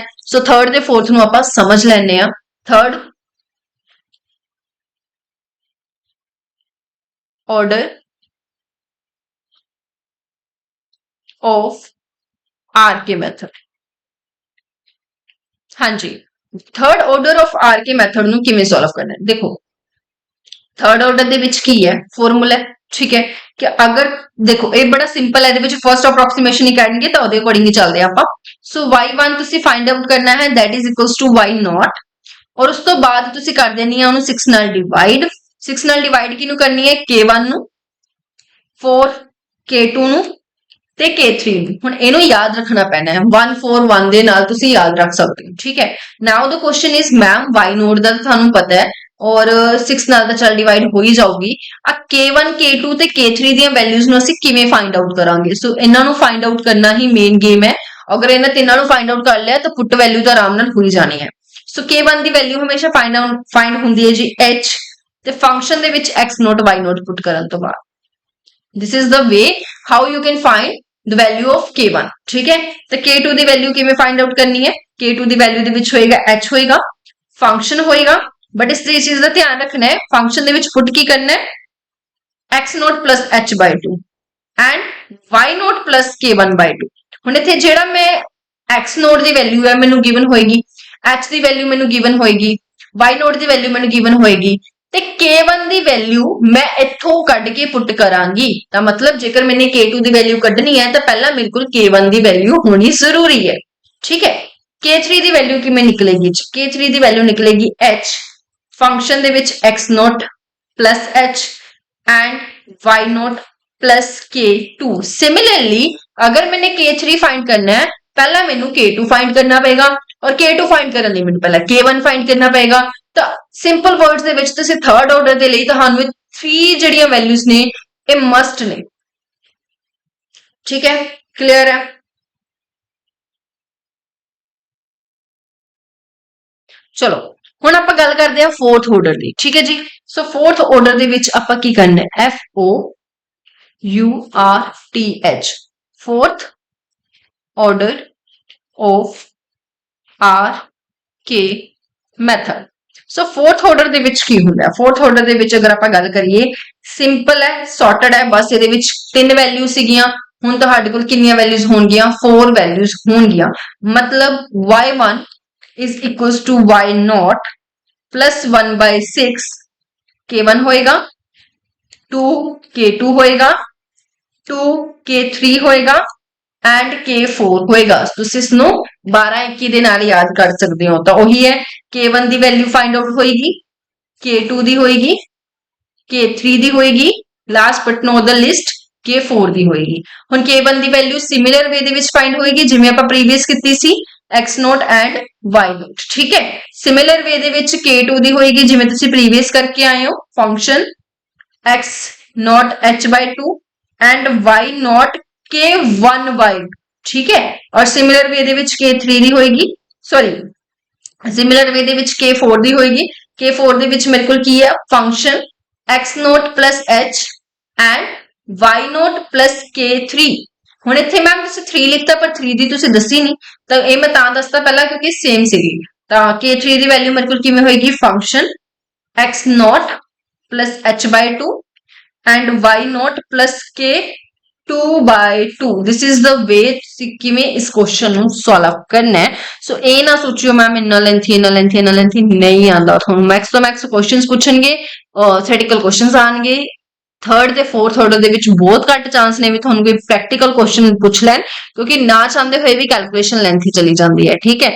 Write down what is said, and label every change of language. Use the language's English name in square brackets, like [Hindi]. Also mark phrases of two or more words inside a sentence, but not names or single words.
[Punjabi] ਸੋ ਥਰਡ ਤੇ ਫੋਰਥ ਨੂੰ ਆਪਾਂ ਸਮਝ ਲੈਣੇ ਆ। [English] third order of RK method, [Punjabi] ਹਾਂਜੀ [English] third order of RK method [Punjabi] ਨੂੰ ਕਿਵੇਂ ਸੋਲਵ ਕਰਨਾ ਹੈ। ਦੇਖੋ ਥਰਡ ਆਰਡਰ ਦੇ ਵਿੱਚ ਕੀ ਹੈ, ਫਾਰਮੂਲਾ ਠੀਕ ਹੈ ਕਿ ਅਗਰ ਦੇਖੋ ਇਹ ਬੜਾ ਸਿੰਪਲ ਹੈ, ਇਹਦੇ ਵਿੱਚ [English] first approximation [Punjabi] ਹੀ ਕਰਨਗੇ ਤਾਂ ਉਹਦੇ ਅਕੋਰਡਿੰਗ ਹੀ ਚੱਲਦੇ ਆਪਾਂ। ਸੋ y1 ਤੁਸੀਂ [English] find out [Punjabi] ਕਰਨਾ ਹੈ, [English] that is equals to y0, [Punjabi] ਔਰ ਉਸ ਤੋਂ ਬਾਅਦ ਤੁਸੀਂ ਕਰ ਦੇਣੀ ਹੈ ਉਹਨੂੰ 6 ਨਾਲ ਡਿਵਾਈਡ। 6 ਨਾਲ ਡਿਵਾਈਡ ਕਿਹਨੂੰ ਕਰਨੀ ਹੈ, k1 ਨੂੰ, 4 k2 ਨੂੰ ਤੇ k3 ਨੂੰ। ਹੁਣ ਇਹਨੂੰ ਯਾਦ ਰੱਖਣਾ ਪੈਣਾ ਹੈ, 1 4 1 ਦੇ ਨਾਲ ਤੁਸੀਂ ਯਾਦ ਰੱਖ ਸਕਦੇ ਹੋ, ਠੀਕ ਹੈ। [English] now the question is ma'am y naught [Punjabi] ਦਾ ਤੁਹਾਨੂੰ ਪਤਾ ਹੈ ਔਰ 6 ਨਾਲ ਤਾਂ ਚੱਲ ਡਿਵਾਈਡ ਹੋ ਹੀ ਜਾਊਗੀ। ਆ k1 k2 ਤੇ k3 ਦੀਆਂ ਵੈਲਿਊਜ਼ ਨੂੰ ਅਸੀਂ ਕਿਵੇਂ [English] find out [Punjabi] ਕਰਾਂਗੇ। ਸੋ ਇਹਨਾਂ ਨੂੰ [English] find out [Punjabi] ਕਰਨਾ ਹੀ [English] main game [Punjabi] ਹੈ। ਅਗਰ ਇਹਨਾਂ ਤਿੰਨਾਂ ਨੂੰ [English] find out [Punjabi] ਕਰ ਲਿਆ ਤਾਂ [English] put value [Punjabi] ਤਾਂ ਆਰਾਮ ਨਾਲ ਹੋ ਹੀ ਜਾਣੀ ਹੈ। ਸੋ k1 ਦੀ ਵੈਲਿਊ ਹਮੇਸ਼ਾ ਫਾਈਂਡ ਹੁੰਦੀ ਹੈ ਜੀ h, ਤੇ ਫੰਕਸ਼ਨ ਦੇ ਵਿੱਚ [English] x naught y naught put [Punjabi] ਕਰਨ ਤੋਂ ਬਾਅਦ [English] this is the way how you can find the value of k1, [Punjabi] ਠੀਕ ਹੈ। तो k2 ਦੀ ਵੈਲਿਊ ਕਿਵੇਂ [English] find out [Punjabi] ਕਰਨੀ ਹੈ, k2 ਦੀ ਵੈਲਿਊ ਦੇ ਵਿੱਚ ਹੋਏਗਾ h ਹੋਏਗਾ, ਫੰਕਸ਼ਨ ਹੋਏਗਾ, ਬਟ ਇਸ ਚੀਜ਼ ਦਾ ਧਿਆਨ ਰੱਖਣਾ ਹੈ ਫੰਕਸ਼ਨ ਦੇ ਵਿੱਚ ਪੁੱਟ ਕੀ ਕਰਨਾ ਹੈ, [English] x naught plus h by 2 and y naught plus k1 by 2. [Punjabi] ਹੁਣ ਇੱਥੇ ਜਿਹੜਾ ਮੈਂ [English] x naught [Punjabi] ਦੀ ਵੈਲਿਊ ਹੈ ਮੈਨੂੰ ਗਿਵਨ ਹੋਏਗੀ, h ਦੀ ਵੈਲਿਊ ਮੈਨੂੰ ਗਿਵਨ ਹੋਏਗੀ, [English] y naught [Punjabi] ਦੀ ਵੈਲਿਊ ਮੈਨੂੰ ਗਿਵਨ ਹੋਏਗੀ, ਤੇ k1 ਦੀ ਵੈਲਿਊ ਮੈਂ ਇੱਥੋਂ ਕੱਢ ਕੇ ਪੁੱਟ ਕਰਾਂਗੀ। ਤਾਂ ਮਤਲਬ ਜੇਕਰ ਮੈਨੇ k2 ਦੀ ਵੈਲਿਊ ਕੱਢਣੀ ਹੈ ਤਾਂ ਪਹਿਲਾਂ ਮੇਰੇ ਕੋਲ k1 ਦੀ ਵੈਲਿਊ ਹੋਣੀ ਜ਼ਰੂਰੀ ਹੈ, ਠੀਕ ਹੈ। k3 ਦੀ ਵੈਲਿਊ ਕਿਵੇਂ ਨਿਕਲੇਗੀ, k3 ਦੀ ਵੈਲਿਊ ਨਿਕਲੇਗੀ h, ਫੰਕਸ਼ਨ ਦੇ ਵਿੱਚ [English] x naught plus h and y naught plus k2. [Punjabi] सिमिलरली ਅਗਰ ਮੈਂਨੇ k3 फाइंड ਕਰਨਾ ਹੈ ਪਹਿਲਾ ਮੈਨੂੰ k2 फाइंड ਕਰਨਾ ਪਏਗਾ, ਔਰ k2 फाइंड ਕਰਨੇ ਲਈ ਮੈਨੂੰ ਪਹਿਲਾਂ k1 फाइंड ਕਰਨਾ ਪਏਗਾ। ਤਾਂ [English] simple words [Punjabi] ਦੇ ਵਿੱਚ ਤੁਸੀਂ [English] third order [Punjabi] ਦੇ ਲਈ ਤੁਹਾਨੂੰ 3 ਜਿਹੜੀਆਂ ਵੈਲਿਊਜ਼ ਨੇ ਇਹ ਮਸਟ ਨੇ, ਠੀਕ ਹੈ ਕਲੀਅਰ ਹੈ। ਚਲੋ ਹੁਣ ਆਪਾਂ ਗੱਲ ਕਰਦੇ ਹਾਂ [English] fourth order [Punjabi] ਦੀ, ਠੀਕ ਹੈ ਜੀ। ਸੋ [English] fourth order [Punjabi] ਦੇ ਵਿੱਚ ਆਪਾਂ ਕੀ ਕਰਨਾ ਹੈ, [English] FOURTH, fourth order of RK method। [Punjabi] ਸੋ [English] fourth order [Punjabi] ਦੇ ਵਿੱਚ ਕੀ ਹੁੰਦਾ ਹੈ, [English] fourth order [Punjabi] ਦੇ ਵਿੱਚ ਅਗਰ ਆਪਾਂ ਗੱਲ ਕਰੀਏ ਸਿੰਪਲ ਹੈ, ਸੌਰਟਡ ਹੈ, ਬਸ ਇਹਦੇ ਵਿੱਚ 3 ਵੈਲਿਊ ਸੀਗੀਆਂ। ਹੁਣ ਤੁਹਾਡੇ ਕੋਲ ਕਿੰਨੀਆਂ ਵੈਲਿਊਜ਼ ਹੋਣਗੀਆਂ, 4 ਵੈਲਿਊਜ਼ ਹੋਣਗੀਆਂ। ਮਤਲਬ [English] y1 is equals to y0 plus 1 by 6 k1 [Punjabi] ਹੋਏਗਾ, 2 k2 ਹੋਏਗਾ, 2 k3 ਹੋਏਗਾ ਐਂਡ k4 ਹੋਏਗਾ। ਤੁਸੀਂ ਇਸ ਨੂੰ 12 21 ਦੇ ਨਾਲ ਯਾਦ ਕਰ ਸਕਦੇ ਹੋ। ਤਾਂ ਉਹੀ ਹੈ k1 ਦੀ ਵੈਲਿਊ [English] find out [Punjabi] ਹੋਏਗੀ, k2 ਦੀ ਹੋਏਗੀ, k3 ਦੀ ਹੋਏਗੀ, [English] last but not the least [Punjabi] k4 ਦੀ ਹੋਏਗੀ। ਹੁਣ k1 ਦੀ ਵੈਲਿਊ [English] similar way [Punjabi] ਦੇ ਵਿੱਚ ਫਾਈਂਡ ਹੋਏਗੀ ਜਿਵੇਂ ਆਪਾਂ ਪ੍ਰੀਵੀਅਸ ਕੀਤੀ ਸੀ, [English] x naught and y naught, [Punjabi] ਠੀਕ ਹੈ। [English] similar way [Punjabi] ਦੇ ਵਿੱਚ k2 ਦੀ ਹੋਏਗੀ ਜਿਵੇਂ ਤੁਸੀਂ ਪ੍ਰੀਵੀਅਸ ਕਰਕੇ ਆਏ ਹੋ, ਫੰਕਸ਼ਨ [English] x naught h by 2 and y naught k1 by 2, [Punjabi] ਠੀਕ ਹੈ। ਔਰ [English] similar way [Punjabi] ਦੇ ਵਿੱਚ k3 ਦੀ ਹੋਏਗੀ, ਸੌਰੀ [English] similar way [Punjabi] ਦੇ ਵਿੱਚ k4 ਦੀ ਹੋਏਗੀ। k4 ਦੇ ਵਿੱਚ ਮੇਰੇ ਕੋਲ ਕੀ ਹੈ ਫੰਕਸ਼ਨ [English] x naught plus h and y naught plus k3. [Punjabi] ਹੁਣ ਇੱਥੇ ਮੈਮ ਤੁਸੀਂ 3 ਲਿਖਤਾ ਪਰ 3 ਦੀ ਤੁਸੀਂ ਦੱਸੀ ਨਹੀਂ, ਤਾਂ ਇਹ ਮੈਂ ਤਾਂ ਦੱਸਦਾ ਪਹਿਲਾਂ ਕਿਉਂਕਿ ਸੇਮ ਸੀਗੀ। ਤਾਂ k3 ਦੀ ਵੈਲਿਊ ਮੇਰੇ ਕੋਲ ਕਿਵੇਂ ਹੋਏਗੀ, ਫੰਕਸ਼ਨ [English] x naught plus h by 2 and y naught plus k2 by 2. this is the way [Punjabi] ਤੁਸੀਂ ਕਿਵੇਂ ਇਸ ਕੁਐਸਚਨ ਨੂੰ ਸੋਲਵ ਕਰਨਾ ਹੈ। ਸੋ ਇਹ ਨਾ ਸੋਚਿਓ ਮੈਮ ਇੰਨਾ ਲੈਂਥੀ ਨਹੀਂ ਆਉਂਦਾ ਤੁਹਾਨੂੰ। ਮੈਕਸ ਤੋਂ ਮੈਕਸ ਕੁਐਸਚਨਸ ਪੁੱਛਣਗੇ, [English] theoretical questions [Punjabi] ਆਣਗੇ। ਥਰਡ ਤੇ [English] fourth order [Punjabi] ਦੇ ਵਿੱਚ ਬਹੁਤ ਘੱਟ ਚਾਂਸ ਨੇ ਵੀ ਤੁਹਾਨੂੰ ਕੋਈ [English] practical question [Punjabi] ਪੁੱਛ ਲੈਣ, ਕਿਉਂਕਿ ਨਾ ਚਾਹੁੰਦੇ ਹੋਏ ਵੀ [English] calculation lengthy [Punjabi] ਚਲੀ ਜਾਂਦੀ ਹੈ, ਠੀਕ ਹੈ।